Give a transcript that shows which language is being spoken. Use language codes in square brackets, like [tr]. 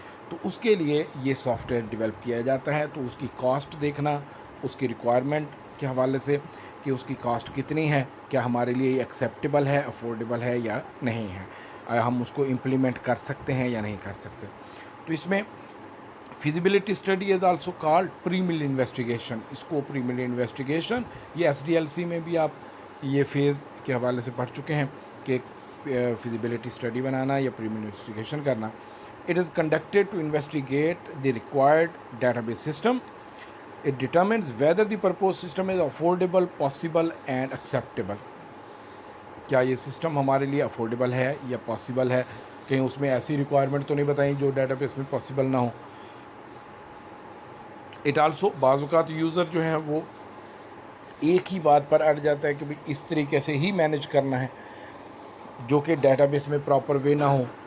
[ur] تو اس کے لیے یہ سافٹ ویئر ڈیولپ کیا جاتا ہے. تو اس کی کاسٹ دیکھنا اس کی ریکوائرمنٹ کے حوالے سے کہ اس کی کاسٹ کتنی ہے, کیا ہمارے لیے یہ ایکسیپٹیبل ہے, افورڈیبل ہے یا نہیں ہے, ہم اس کو امپلیمنٹ کر سکتے ہیں یا نہیں کر سکتے. [en] تو اس میں feasibility study is also called prelim investigation. [ur] اس کو پری مل انویسٹیگیشن یہ SDLC میں بھی آپ یہ فیز کے حوالے سے پڑھ چکے ہیں کہ ایک فیزیبلٹی اسٹڈی بنانا یا پری مل انویسٹیگیشن کرنا. [en] It is conducted to investigate the required database system. It determines whether the proposed system is affordable, possible and acceptable. [ur] کیا یہ سسٹم ہمارے لیے افورڈیبل ہے یا پاسبل ہے, کہیں اس میں ایسی ریکوائرمنٹ تو نہیں بتائیں جو ڈیٹا بیس میں پاسبل نہ ہو. [en] it also [ur] بعض اوقات یوزر جو ہیں وہ ایک ہی بات پر اڑ جاتا ہے کہ بھئی اس طریقے سے ہی مینیج کرنا ہے جو کہ ڈیٹا بیس میں پراپر وے نہ ہو.